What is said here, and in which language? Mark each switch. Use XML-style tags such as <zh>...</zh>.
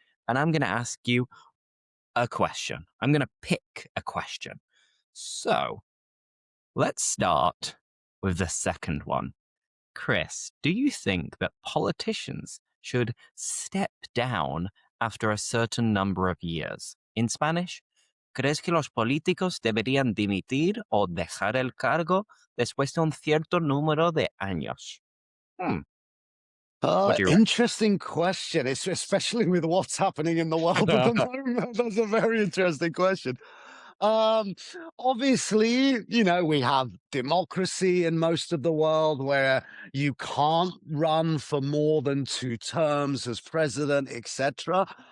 <en>And I'm going to ask you a question. I'm going to pick a question. So let's start with the second one. Chris, do you think that politicians should step down after a certain number of years?</en> <es>In Spanish, ¿crees que los políticos deberían dimitir o dejar el cargo después de un cierto número de años?</es> <en>Hmm, what do you Interesting question. It's especially with what's happening in the world at the reckon? moment. That's a very interesting question. Um, Obviously, we have democracy in most of the world where you can't run for more than 2 terms as president, etc.</en>